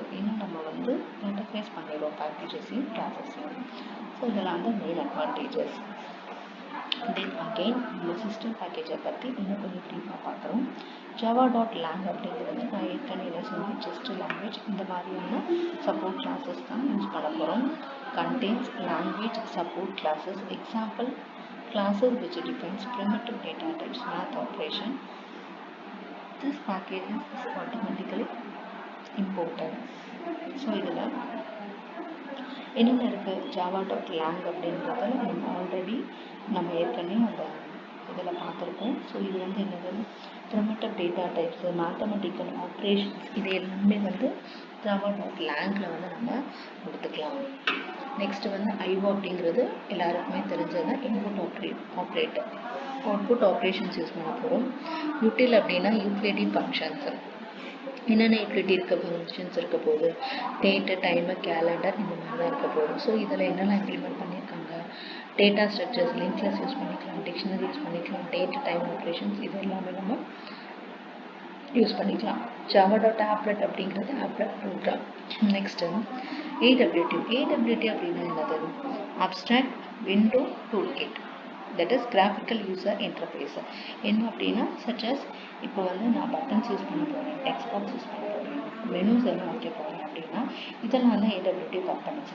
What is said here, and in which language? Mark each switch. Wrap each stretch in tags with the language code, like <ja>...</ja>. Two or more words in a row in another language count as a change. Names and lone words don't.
<ta>இன்னும் நம்ம வந்து கேட்டகரைஸ் பண்ணிடுவோம் பேக்கேஜஸையும் கிளாஸஸையும். ஸோ இதெல்லாம் வந்து</ta> <en>main advantages. then again</en> <ta>இந்த</ta> <en>system package</en> <ta>பற்றி இன்னும் கொஞ்சம் ப்ரீஃபாக பார்க்குறோம். java.lang அப்படிங்கிறது நான் ஏற்கனவே சொன்னேன்,</ta> <en>just language.</en> <ta>இந்த மாதிரியான</ta> <en>support classes</en> <ta>தான் யூஸ் பண்ண போகிறோம்.</ta> <en>contains language support classes. எக்ஸாம்பிள் classes which defines primitive data types, math operation. This package is automatically imported.</en> <ta>ஸோ இதில் என்னென்ன இருக்குது, java.lang அப்படின்றதில் நம்ம ஏற்கனவே அந்த இதில் பார்த்துருக்கோம். ஸோ இது வந்து என்னது,</ta> <en>primitive data types, mathematical operations,</en> <ta>இது எல்லாமே வந்து java.langல வந்து நம்ம கொடுத்துக்கலாம். நெக்ஸ்ட்டு வந்து IO அப்படிங்கிறது எல்லாருக்குமே தெரிஞ்சது,</ta> <en>output operations use</en> <ta>பண்ண போகிறோம். யூட்டில் அப்படின்னா</ta> <en>utility functions.</en> <ta>என்னென்ன</ta> <en>utility functions</en> <ta>இருக்க போகுது,</ta> <en>date, time, calendar,</en> <ta>இந்த மாதிரி தான் இருக்க போகுது. ஸோ இதில் என்னெல்லாம் இம்ப்ளிமெண்ட் பண்ணியிருக்காங்க,</ta> <en>data structures, link list use</en> <ta>பண்ணிக்கலாம்,</ta> <en>dictionary use</en> <ta>பண்ணிக்கலாம்,</ta> <en>date, time operations,</en> <ta>இது எல்லாமே நம்ம யூஸ் பண்ணிக்கலாம். java.applet அப்படிங்கிறது</ta> <en>applet program.</en> <ta>நெக்ஸ்ட்டு AWT. AWT அப்படின்னா என்னது,</ta> <en>abstract window toolkit, that is graphical user interface.</en> <ta>என்ன அப்படின்னா சச்சஸ் இப்போ வந்து நான்</ta> <en>buttons use</en> <ta>பண்ண போகிறேன்,</ta> <en>text box use</en> <ta>பண்ண போகிறேன், மெனுஸ் எல்லாம் வைக்க போகிறேன் அப்படின்னா இதெல்லாம் வந்து</ta> <en>AWT components.</en>